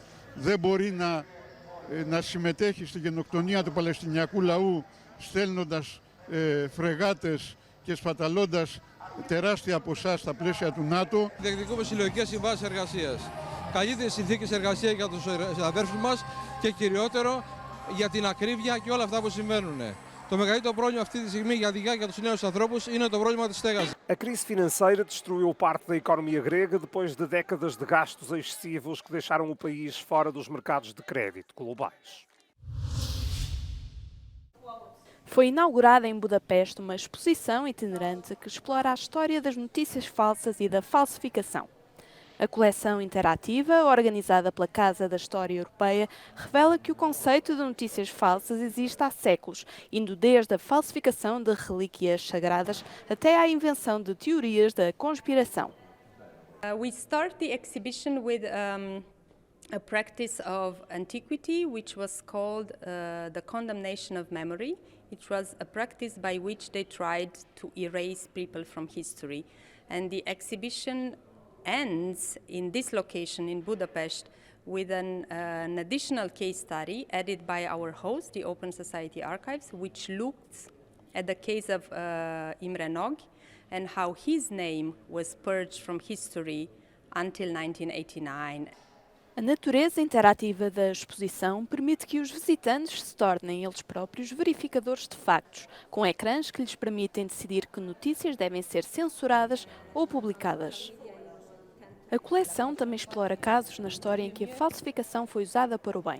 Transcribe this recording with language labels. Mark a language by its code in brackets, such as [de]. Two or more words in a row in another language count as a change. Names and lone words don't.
[el] Δεν μπορεί να συμμετέχει στη γενοκτονία του Παλαιστινιακού λαού στέλνοντας φρεγάτες και σπαταλώντας τεράστια ποσά στα πλαίσια του ΝΑΤΟ. Διεκδικούμε συλλογικές συμβάσεις εργασίας. Καλύτερες συνθήκες εργασίας για τους αδέρφους μας και κυριότερο για την ακρίβεια και όλα αυτά που συμβαίνουν. Το μεγαλύτερο πρόβλημα αυτή τη στιγμή για τους νέους ανθρώπους είναι το πρόβλημα της στέγασης. [pt] A crise financeira destruiu parte da economia grega depois de décadas de gastos excessivos que deixaram o país fora dos mercados de crédito globais. Foi inaugurada em Budapeste uma exposição itinerante que explora a história das notícias falsas e da falsificação. A coleção interativa, organizada pela Casa da História Europeia, revela que o conceito de notícias falsas existe há séculos, indo desde a falsificação de relíquias sagradas até à invenção de teorias da conspiração. [en] We start the exhibition with a practice of antiquity, which was called the condemnation of memory. It was a practice by which they tried to erase people from history. And the exhibition ends in this location in Budapest with an additional case study added by our host, the Open Society Archives, which looked at the case of Imre Nagy and how his name was purged from history until 1989. [pt] A natureza interativa da exposição permite que os visitantes se tornem eles próprios verificadores de factos, com ecrãs que lhes permitem decidir que notícias devem ser censuradas ou publicadas. A coleção também explora casos na história em que a falsificação foi usada para o bem.